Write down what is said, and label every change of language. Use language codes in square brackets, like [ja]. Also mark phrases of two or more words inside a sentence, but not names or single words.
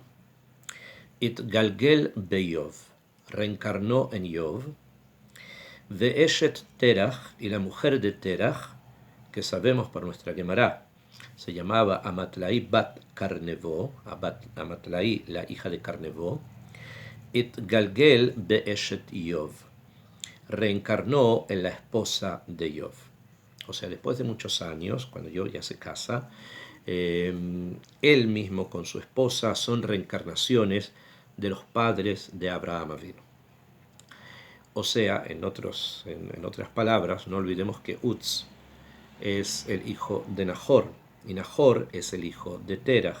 [he] Itgalgel beyov, [es] reencarnó en Job. [he] Ve'eshet Terach, [es] y la mujer de Terach, que sabemos por nuestra Gemara, se llamaba Amatlai bat Carnevo, Amatlai, la hija de Carnevo. [he] Itgalgel be'eshet Job, [es] reencarnó en la esposa de Job. O sea, después de muchos años, cuando Job ya se casa, él mismo con su esposa son reencarnaciones de los padres de Abraham Avinu. O sea, en otras palabras, no olvidemos que Uz es el hijo de Nahor y Nahor es el hijo de Terach.